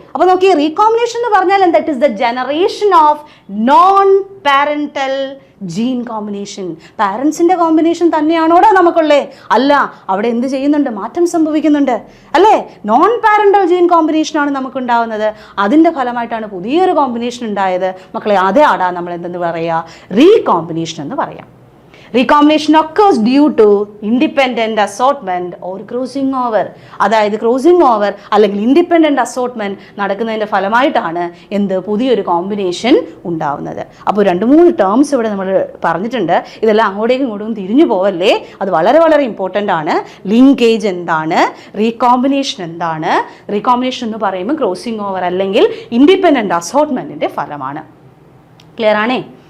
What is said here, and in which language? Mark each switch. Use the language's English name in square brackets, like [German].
[Malayalam] അപ്പോൾ നോക്കി, റീകോമ്പിനേഷൻ എന്ന് പറഞ്ഞാൽ എന്താ? [English] It is the generation of non parental gene combination. [Malayalam] പാരൻസിൻ്റെ combination തന്നെയാണോടാ നമുക്കുള്ളേ? അല്ല, അവിടെ എന്ത് ചെയ്യുന്നുണ്ട്? മാറ്റം സംഭവിക്കുന്നുണ്ട് അല്ലേ. നോൺ പാരന്റൽ ജീൻ കോമ്പിനേഷനാണ് നമുക്കുണ്ടാവുന്നത്. അതിൻ്റെ ഫലമായിട്ടാണ് പുതിയൊരു കോമ്പിനേഷൻ ഉണ്ടായത്. മക്കളെ, അതേ ആടാ നമ്മൾ എന്തെന്ന് പറയുക? റീകോമ്പിനേഷൻ എന്ന് പറയാം. [English] Recombination occurs due to independent assortment or crossing over. [Malayalam] അതായത് ക്രോസിംഗ് ഓവർ അല്ലെങ്കിൽ ഇൻഡിപെൻഡൻറ്റ് അസോർട്ട്മെൻറ്റ് നടക്കുന്നതിൻ്റെ ഫലമായിട്ടാണ് എന്ത്? പുതിയൊരു കോമ്പിനേഷൻ ഉണ്ടാവുന്നത്. അപ്പോൾ 2-3 ടേംസ് ഇവിടെ നമ്മൾ പറഞ്ഞിട്ടുണ്ട്. ഇതെല്ലാം അങ്ങോട്ടേക്കും ഇങ്ങോട്ടും തിരിഞ്ഞു പോവല്ലേ, അത് വളരെ വളരെ ഇമ്പോർട്ടൻ്റ് ആണ്. ലിങ്കേജ് എന്താണ്? റീകോമ്പിനേഷൻ എന്താണ്? റീകോമ്പിനേഷൻ എന്ന് പറയുമ്പോൾ ക്രോസിംഗ് ഓവർ അല്ലെങ്കിൽ ഇൻഡിപെൻഡൻറ്റ് അസോർട്ട്മെൻറ്റിൻ്റെ ഫലമാണ്. ക്ലിയർ ആണേ?